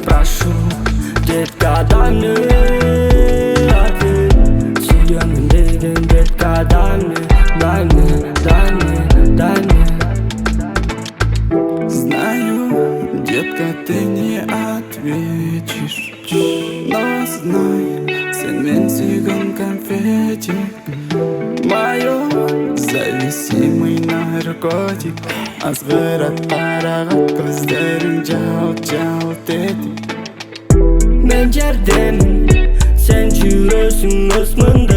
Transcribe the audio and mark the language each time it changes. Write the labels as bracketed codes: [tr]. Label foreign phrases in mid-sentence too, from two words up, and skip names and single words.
[ru] Прошу, детка, дай мне ответ. [ky] Сүйемін деген [ru] детка, дай мне, дай мне, дай мне, дай мне. Знаю, детка, ты не ответишь, но знай, [ky] сен мен сүйгөн конфетик. [ru] Моё зависимый наркотик. [ky] Азгырат парагат көздөрүң жалт-жалт этип. Мен жердемин, сен жүрөсүң өсмүндө.